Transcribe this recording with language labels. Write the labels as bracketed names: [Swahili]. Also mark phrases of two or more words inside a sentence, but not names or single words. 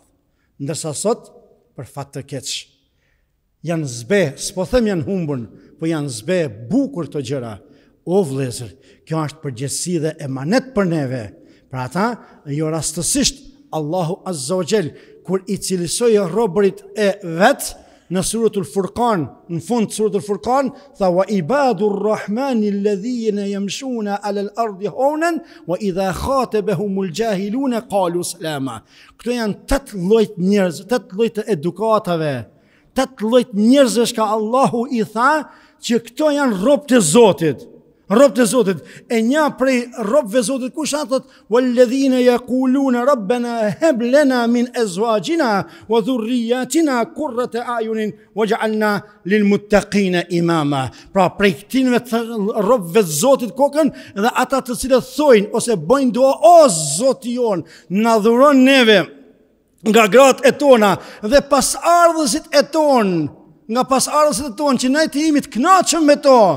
[Albanian] Ndërsa sot, për fat të keq, janë zbe, s'po them janë humbun, po janë zbe bukur të gjëra. O vëllezër, kjo është përgjegjësi dhe emanet për neve. Për ata, jo rastësisht Allahu [Arabic] عز وجل [Albanian] kur I cilësoi robërit e vet në suratul Furqan, në fund suratul Furqan, tha [Arabic] وعباد الرحمن الذين يمشون على الأرض هونا وإذا خاطبهم الجاهلون قالوا سلاما. [Albanian] Këto janë 8 lloj njerëz, 8 lloj të edukatave, 8 lloj njerëzsh ka Allahu I tha që këto janë robët e Zotit. Robët e Zotit, e një prej robëve Zotit kush thot [Arabic] والذين يقولون ربنا هب لنا من أزواجنا وذرياتنا قرة أعين واجعلنا للمتقين إماما. [Albanian] Pra prej këtinve të robëve Zotit kokën dhe ata të cilët thojnë ose bëjnë dua o Zoti jon, na dhuron neve nga gratë e tona dhe pasardhësit e tonë, nga pasardhësit e tonë që ne të jemi të kënaqur me to.